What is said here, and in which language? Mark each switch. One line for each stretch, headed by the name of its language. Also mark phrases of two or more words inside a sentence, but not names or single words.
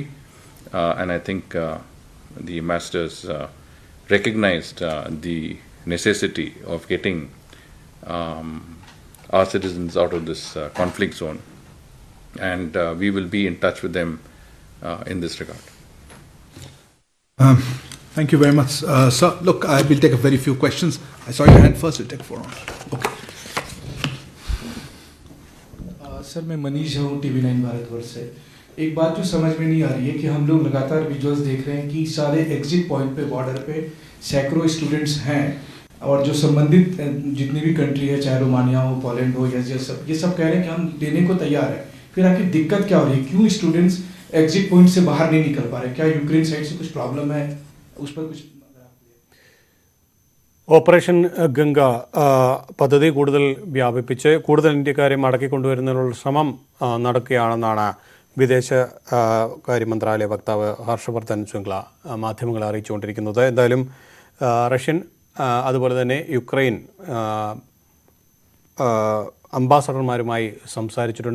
English: And I think the ambassadors recognized the necessity of getting our citizens out of this conflict zone. And we will be in touch with them in this regard. Thank you very much. Sir, look, I will take a very few questions. I saw your hand first, we'll take 4 on. Okay.
Hindi: सर मैं मनीष हूँ TV9 भारतवर्ष से। एक बात जो समझ में नहीं आ रही है कि हम लोग लगातार विजुअल्स देख रहे हैं कि सारे
English: exit point
Hindi: पे बॉर्डर पे सैकड़ों स्टूडेंट्स हैं और जो संबंधित जितनी भी कंट्री है, चाहे रोमानिया हो, पोलैंड हो या ये सब कह रहे हैं कि हम देने को तैयार है। फिर आखिर दिक्कत क्या हो रही है? क्यों स्टूडेंट्स
English: exit point
Hindi: से बाहर नहीं निकल पा रहे? क्या यूक्रेन साइड से कुछ प्रॉब्लम है? उस पर कुछ
Malayalam: ഓപ്പറേഷൻ ഗംഗ പദ്ധതി കൂടുതൽ വ്യാപിപ്പിച്ച് കൂടുതൽ ഇന്ത്യക്കാരെ മടക്കിക്കൊണ്ടുവരുന്നതിനുള്ള ശ്രമം നടക്കുകയാണെന്നാണ് വിദേശകാര്യ മന്ത്രാലയ വക്താവ് ഹർഷവർദ്ധൻ ശൃംഗ്ല മാധ്യമങ്ങളെ അറിയിച്ചുകൊണ്ടിരിക്കുന്നത്. എന്തായാലും റഷ്യൻ അതുപോലെ തന്നെ യുക്രൈൻ അംബാസഡർമാരുമായി സംസാരിച്ചിട്ടുണ്ട്.